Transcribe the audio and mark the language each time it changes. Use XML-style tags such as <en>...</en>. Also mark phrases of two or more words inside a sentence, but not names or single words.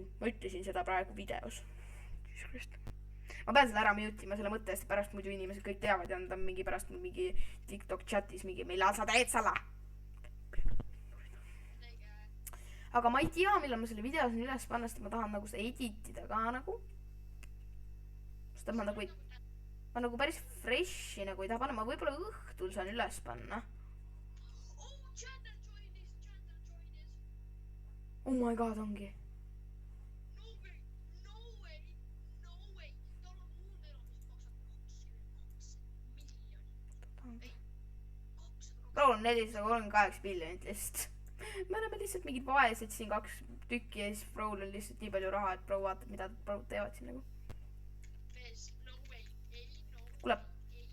<et>ma ütlesin seda praegu videos. ma pean seda ära mute ima selle mõtte eest, pärast muidu inimesed kõik teavad ja nad on mingi pärast mingi TikTok chatis mingi, millal sa teed seda? aga ma ei tea, millal ma selle video siin üles panna, sest ma tahan nagu seda editida ka nagu. sest ma nagu ei... ma nagu päris fresh'i nagu ei taha panna, ma võib-olla õhtul saan üles panna.</et> <en>Oh my god, ongi. No way, no way, no way.</en> <et>Tal on muud elu, mis maksab 22 miljonit. Ei, 200. Raul on 438 miljonit lihtsalt. me oleme lihtsalt mingid vaesed siin 2 tükki ja siis Raul on lihtsalt nii palju raha, et Raul vaatab, mida Raul teevad siin nagu. Bez,</et> <en>no way,</en> <et>ei, no.</et>